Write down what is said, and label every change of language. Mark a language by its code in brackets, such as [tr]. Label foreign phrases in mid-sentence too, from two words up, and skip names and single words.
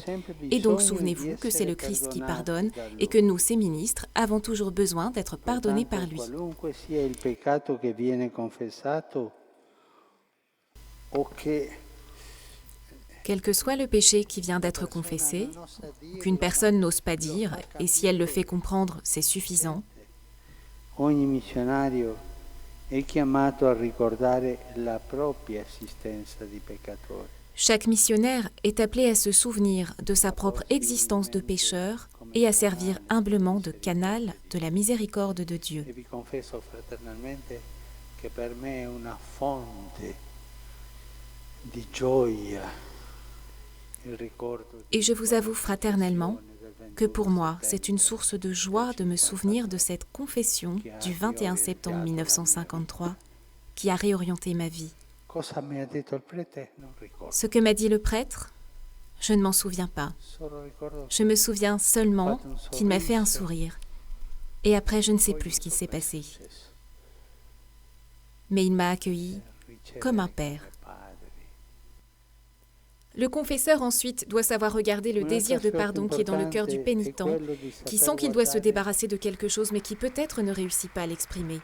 [fr] Et donc souvenez-vous que c'est le Christ qui pardonne et que nous, ses ministres, avons toujours besoin d'être pardonnés par lui. Quel que soit le péché qui vient d'être confessé, qu'une personne n'ose pas dire, et si elle le fait comprendre, c'est suffisant. [it] Ogni missionario è chiamato a ricordare la propria esistenza di peccatore. [fr] Chaque missionnaire est appelé à se souvenir de sa propre existence de pécheur et à servir humblement de canal de la miséricorde de Dieu. [it] E vi confesso fraternalmente che per me è una fonte di gioia il ricordo. [fr] Et je vous avoue fraternellement que pour moi, c'est une source de joie de me souvenir de cette confession du 21 septembre 1953 qui a réorienté ma vie. [it] Cosa mi ha detto il prete? Non ricordo. [fr] Ce que m'a dit le prêtre, je ne m'en souviens pas. [it] Solo ricordo [fr] Je me souviens seulement qu'il m'a fait un sourire. Et après, je ne sais plus ce qui s'est passé. Mais il m'a accueilli comme un père. Le confesseur ensuite doit savoir regarder le désir de pardon qui est dans le cœur du pénitent, qui sent qu'il doit se débarrasser de quelque chose mais qui peut-être ne réussit pas à l'exprimer.